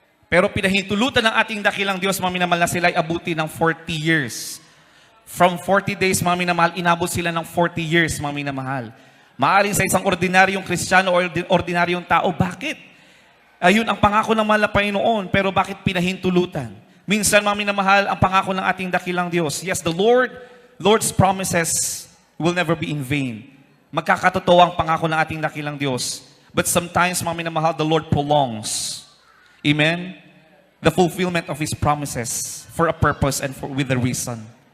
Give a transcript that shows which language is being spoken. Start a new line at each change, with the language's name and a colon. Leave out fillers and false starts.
Filipino: Pero pinahintulutan ng ating dakilang Diyos, mga minamahal, na sila ay abuti ng 40 years. From 40 days, mga minamahal, inabot sila ng 40 years, mga minamahal. Maaring sa isang ordinaryong Kristiyano o ordinaryong tao, bakit? Ayun ang pangako ng mahal na Panginoon, pero bakit pinahintulutan? Minsan, mga minamahal, ang pangako ng ating dakilang Diyos.
English: Yes, the Lord's promises will never be in vain.
Filipino: Magkakatotoo ang pangako ng ating dakilang Diyos.
English: But sometimes,
Filipino: mga minamahal,
English: the Lord prolongs. Amen? The fulfillment of His promises for a purpose and with a reason.